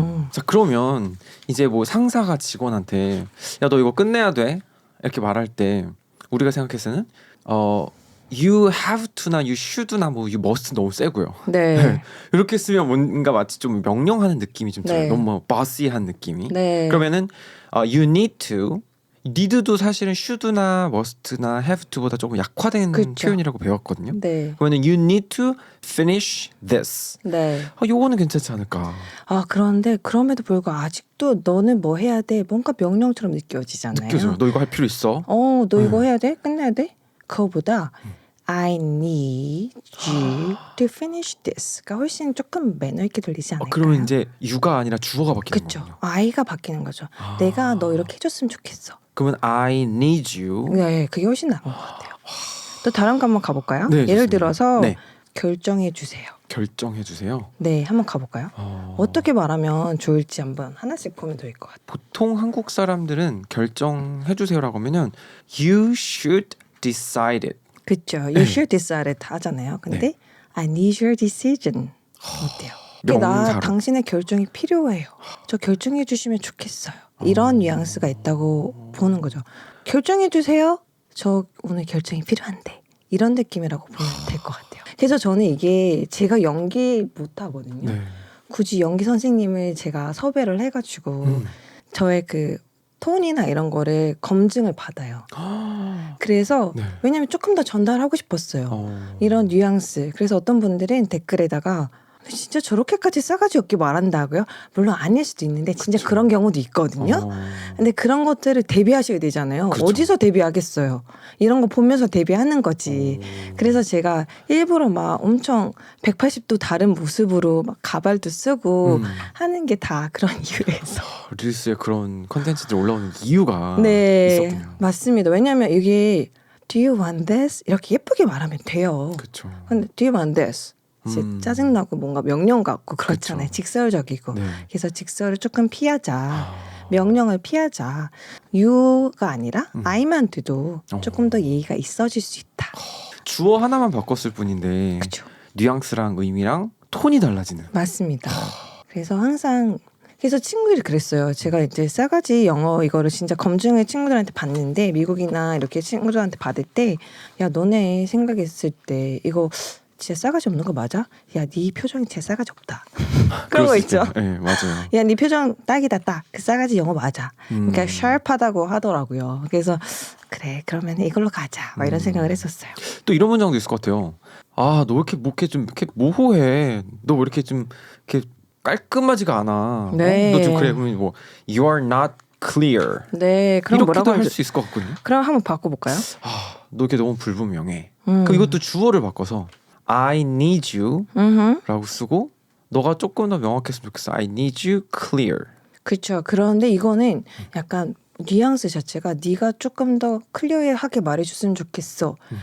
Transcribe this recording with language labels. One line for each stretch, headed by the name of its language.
Korean: 자 그러면 이제 뭐 상사가 직원한테 야 너 이거 끝내야 돼 이렇게 말할 때 우리가 생각해서는
English: you have to
Korean: 나
English: you should
Korean: 나 뭐
English: you must
Korean: 너무 세고요. 네. 이렇게 쓰면 뭔가 마치 좀 명령하는 느낌이 좀 들어요. 네. 너무 boss이한 느낌이. 네. 그러면은
English: you need to,
Korean: need도 사실은 should나 must나 have to보다 조금 약화된 그쵸. 표현이라고 배웠거든요. 네. 그러면
English: you need to finish this.
Korean: 네. 요거는 괜찮지 않을까? 아, 그런데 그럼에도 불구하고 아직도 너는 뭐 해야 돼? 뭔가 명령처럼 느껴지잖아요. 느껴져요. 너 이거 할 필요 있어? 너 이거 해야 돼? 끝내야 돼? 그거보다
English: I need you to finish this
Korean: 가 훨씬 조금 매너 있게 들리지 않을까요? 그러면 이제 you가 아니라 주어가 바뀌는 그쵸. 거군요. I가 바뀌는 거죠. 내가 너 이렇게 해줬으면 좋겠어. 그러면
English: I need you.
Korean: 네, 그게 훨씬 나은 것 같아요. 또 다른 거 한번 가볼까요? 네, 예를 좋습니다. 들어서 네. 결정해 주세요. 결정해 주세요. 네, 한번 가볼까요? 어떻게 말하면 좋을지 한번 하나씩 보면 될 것 같아요. 보통 한국 사람들은 결정해 주세요라고 하면은
English: you should decide it.
Korean: 그쵸.
English: You should decide it
Korean: 하잖아요. 근데
English: I need your decision.
Korean: 어때요? 명사로. 당신의 결정이 필요해요. 저 결정해 주시면 좋겠어요. 이런 뉘앙스가 있다고 보는 거죠. 결정해 주세요. 저 오늘 결정이 필요한데. 이런 느낌이라고 보면 될 것 같아요. 그래서 저는 이게 제가 연기 못 하거든요. 네. 굳이 연기 선생님을 제가 섭외를 해가지고 저의 그 톤이나 이런 거를 검증을 받아요. 그래서 네. 왜냐면 조금 더 전달하고 싶었어요. 이런 뉘앙스. 그래서 어떤 분들은 댓글에다가 진짜 저렇게까지 싸가지 없게 말한다고요? 물론 아닐 수도 있는데 진짜 그쵸. 그런 경우도 있거든요. 근데 그런 것들을 대비하셔야 되잖아요. 그쵸. 어디서 대비하겠어요? 이런 거 보면서 대비하는 거지. 그래서 제가 일부러 막 엄청 180도 다른 모습으로 막 가발도 쓰고 하는 게 다 그런 이유에서. 릴스에 그런 컨텐츠들 올라오는 이유가 네, 있었군요. 맞습니다. 왜냐하면 이게
English: Do you want this?
Korean: 이렇게 예쁘게 말하면 돼요. 그렇죠. 근데
English: Do you want this?
Korean: 진짜 짜증나고 뭔가 명령 같고 그렇잖아요. 그쵸. 직설적이고. 네. 그래서 직설을 조금 피하자. 명령을 피하자. you가 아니라 I만 돼도 조금 더 예의가 있어질 수 있다. 주어 하나만 바꿨을 뿐인데 그렇죠. 뉘앙스랑 의미랑 톤이 달라지는. 맞습니다. 그래서 항상 그래서 친구들이 그랬어요. 제가 이제 싸가지 영어 이거를 진짜 검증을 친구들한테 받는데 미국이나 이렇게 친구들한테 받을 때 야 너네 생각했을 때 이거 진짜 싸가지 없는 거 맞아? 야 네 표정이 진짜 싸가지 없다. 그런 거 있죠. 네, 맞아요. 야 네 표정 딱이다 딱. 그 싸가지 영어 맞아. 그러니까 샤프하다고 하더라고요. 그래서 그래 그러면 이걸로 가자. 막 이런 생각을 했었어요. 또 이런 문장도 있을 것 같아요. 아, 너 왜 이렇게 뭐 이렇게 좀 이렇게 모호해? 너 왜 이렇게 좀 이렇게 깔끔하지가 않아? 네. 너 좀 그래. 그러면 뭐
English: you are not clear.
Korean: 네, 그럼 이렇게도 뭐라고 할 하죠? 수 있을 것 같거든요. 그럼 한번 바꿔볼까요? 아, 너 이렇게 너무 불분명해. 그럼 이것도 주어를 바꿔서
English: I need you
Korean: 라고 쓰고 너가 조금 더 명확했으면 좋겠어.
English: I need you clear.
Korean: 그렇죠. 그런데 이거는 약간 뉘앙스 자체가 네가 조금 더 클리어하게 말해줬으면 좋겠어.